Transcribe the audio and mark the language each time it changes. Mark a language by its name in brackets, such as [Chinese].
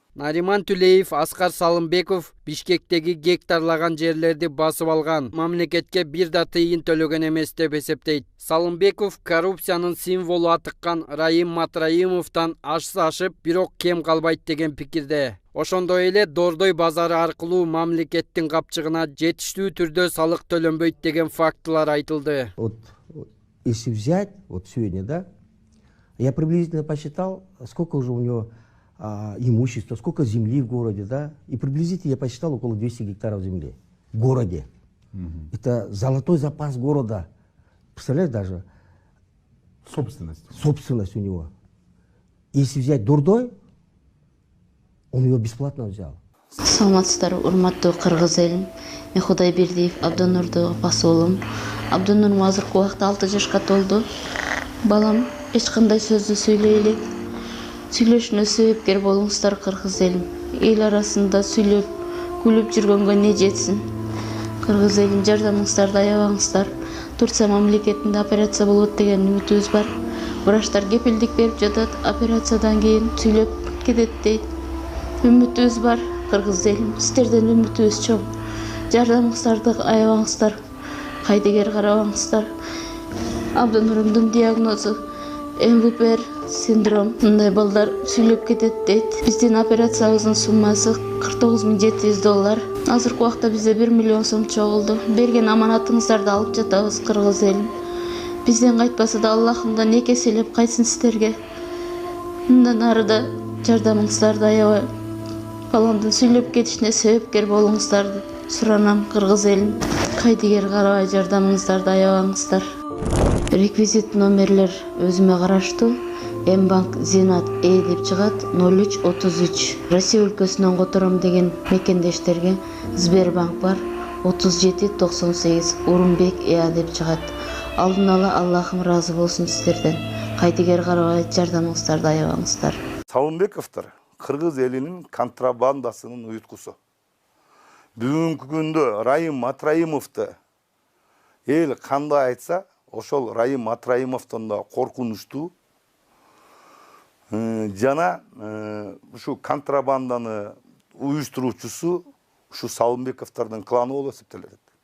[Kyrgyz] Нариман Түлеев Аскар Салымбеков Бишкектеги гектарлаган жерлерди басып алган, мамлекетке бир да тыйын төлөгөн эмес деп эсептейт. Салымбеков коррупциянын символу атыккан Раим Матраимовдон ашса ашып, бирок кем калбайт деген пикирде. Ошондой эле Дордой базары аркылуу мамлекеттин капчыгына жетиштүү түрдө салык төлөнбөйт деген фактылар айтылды. [Russian] Если взять, сегодня, да, я приблизительно посчитал, сколько уже у него имущество, сколько земли в городе, да, и приблизительно я посчитал около 200 гектаров земли в городе. Это золотой запас города. Представляешь, даже? Собственность у него. Если взять Дордой, он его бесплатно взял. [Kyrgyz] Саламатсыздар, урматтуу кыргыз элим. Мен Кудайбердиев Абдонурду басуулум. Абдонурум азыркы убакта 6 жашка толду. Балам эч кандай сөздү сүйлөй элек. Сүйлөшүнө себепкер болуңуздар кыргыз элим. Эл арасында сүйлөп, күлүп жүргөнгө не жетсин. Кыргыз элим, жардамыңыздарды аябаңыздар. Турция мамлекетинде операция болот деген үмүтүбүз бар. Врачтар кепилдик берип жатат, операциядан кийин сүйлөп кетет дейт. Үмүтүбүз бар кыргыз элим. Сиздерден үмүтүбүз чоң. Жардамыңыздарды аябаңыздар. Кайдыгер карабаңыздар. Абдонурумдун диагнозу МВПР синдром. Мындай балдар сүйлөп кетет дейт. Биздин операциябыздын суммасы $49,700. Азыркы убакта бизде 1 миллион сом чогулду. Берген аманатыңыздарды алып жатабыз кыргыз элим. Бизден кайтпаса да Аллахымдан эки эселеп кайтсын сиздерге. Мындан ары да жардамыңыздарды аябай баламдын сүйлөп кетишине себепкер болуңуздарды суранам кыргыз элим. Кайдыгер карабай жардамыңыздарды аябаңыздар. Реквизит номерлер өзүмө караштуу. Мбанк Зинат деп чыгат 0333. Россия өлкөсүнөн котором деген мекендештерге Сбербанк бар 3798 Урумбек деп чыгат. Алдын ала Аллахым разы болсун сиздерден. Кайдыгер карабай жардамыңыздарды аябаңыздар. Салымбековдор кыргыз элинин контрабандасынын уюткусу. Бүгүнкү күндө Раим Матраимовду эл кандай айтса, ошол Раим Матраимовдон да коркунучтуу. Жана ушу контрабанданы уюштуруучусу ушу Салымбековдордун кланы болуп эсептелет.